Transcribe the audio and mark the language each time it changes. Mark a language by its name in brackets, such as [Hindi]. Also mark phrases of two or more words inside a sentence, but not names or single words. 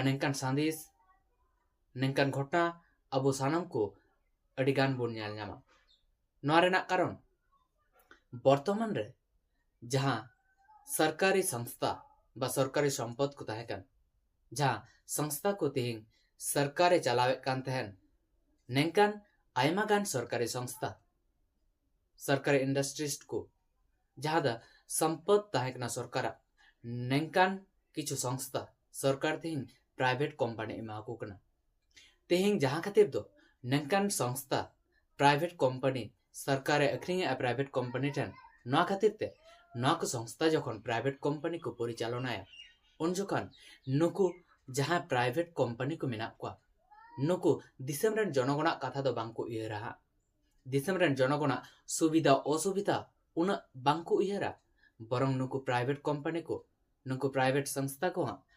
[Santali] नेंकान सांदिस नेंकान घटना अबो सानाम को अडिगान बोन ᱧᱮᱞ ᱧᱟᱢᱟ नोआ रेना कारण बर्तमान रे जहां सरकारी संस्था बा सरकारी संपद को ताहेकान जहां संस्था को तिहिं सरकारे चलावे कान तहन नेंकान आयमा गान सरकारी संस्था सरकारी इंडस्ट्रीज को जहां दा संपद ताहेकना सरकारा नेंकान किछु संस्था सरकार तिहिं [English] private company [Santali] एमा को कना तिहिं जहां खातिर दो नेंकान संस्था [English] private company [Santali] सरकारे अखरिंग [English] private company [Santali] ठन नोआ खातिर ते नोआ को संस्था जखन [English] private company [Santali] को परिचालनाया उन जखन नुकु जहां [English] private company [Santali] को मेना को नुकु दिसम रेन जनगणा कथा दो बांको इहरा दिसम रेन जनगणा सुविधा असुविधा उन बांको इहरा बरং नुकु [English] private company [Santali] को नुकु प्राइवेट संस्था को